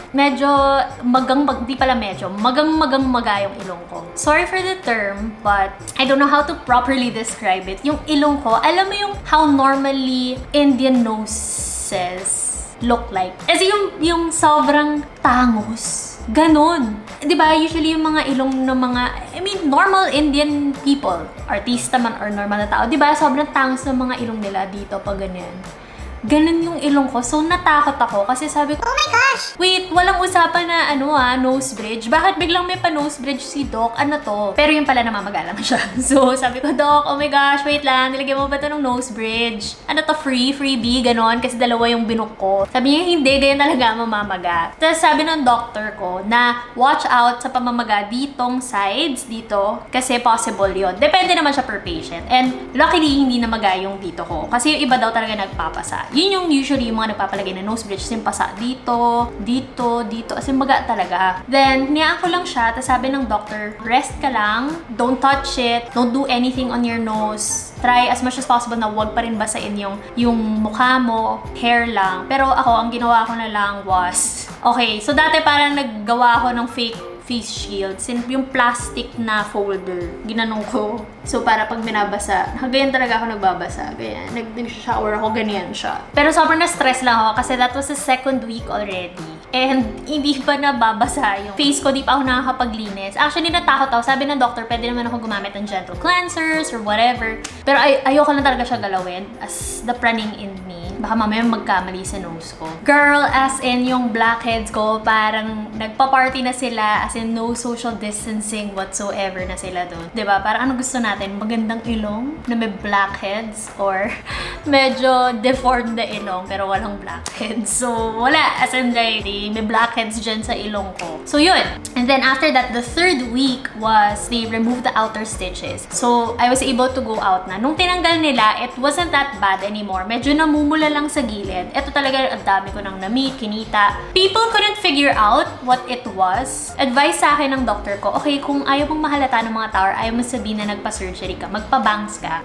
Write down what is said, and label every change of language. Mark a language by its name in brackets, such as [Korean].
[Filipino] Medyo magang-maga yung ilong ko. [English] Sorry for the term, but I don't know how to properly describe it. [Filipino] Yung ilong ko, alam mo yung [English] how normally Indian noses look like. [Filipino] Kasi yung sobrang tangos. Ganon. Diba, usually yung mga ilong ng mga, normal Indian people, artista man or normal na tao, diba, sobrang tangos ng mga ilong nila dito pag ganyan. Ganun yung ilong ko. So, natakot ako kasi sabi ko, oh my gosh! Wait, walang usapan na nose bridge. Bakit biglang may pa-nose bridge si Doc? Ano to? Pero yung pala namamagalang siya. So, sabi ko, Doc, oh my gosh, wait lang. Nilagyan mo ba ito ng nose bridge? Ano to, freebie, ganon? Kasi dalawa yung binuk ko. Sabi niya, hindi, ganyan talaga mamamaga. Tapos sabi ng doctor ko na watch out sa pamamaga ditong sides, dito. Kasi possible yon. Depende naman siya per patient. And luckily, hindi namaga yung dito ko. Kasi yung iba daw talaga nagpapasa. Yun yung usually yung mga nagpapalagay na nose bridge. Yung pasa dito, as in maga talaga. Then, niyaan ko lang siya. Tapos sabi ng doctor, rest ka lang. [English] Don't touch it. Don't do anything on your nose. [Filipino] Try as much as possible na wag pa rin basain yung mukha mo. Hair lang. Pero ako, ang ginawa ko na lang was, okay, so dati parang naggawa ako ng face shield. Yung plastic na folder, ginanong ko. So, para pag binabasa, ganyan talaga ako nagbabasa. Ganyan, nag-shower ako, ganyan siya. Pero sobrang na-stress lang ako kasi [English] that was the second week already. [Filipino] And hindi pa nababasa yung face ko, di pa ako nakakapaglinis. Actually, natakot ako. Sabi ng doctor, pwede naman ako gumamit ng gentle cleansers [English] or whatever. [Filipino] Pero ayoko lang talaga siya galawin [English] as the praning in me. [Filipino] Baka mamaya magkamali sa nose ko. Girl, as in yung blackheads ko, parang nagpa-party na sila, as in [English] no social distancing whatsoever [Filipino] na sila doon. Diba? Parang ano gusto natin? Magandang ilong na may blackheads or medyo deformed na ilong pero walang blackheads. So, wala. As in, like, may blackheads dyan sa ilong ko. So, yun. [English] And then after that, the third week was they removed the outer stitches. So, I was able to go out na. [Filipino] Nung tinanggal nila, [English] it wasn't that bad anymore. [Filipino] Medyo namumula lang sa gilid. Ito talaga, ang dami ko nang na-meet, kinita. [English] People couldn't figure out what it was. [Filipino] Advice sa akin ng doctor ko, okay, kung ayaw mong mahalata ng mga tao, ayaw mo sabihin na nagpa-surgery ka, magpa-bangs ka.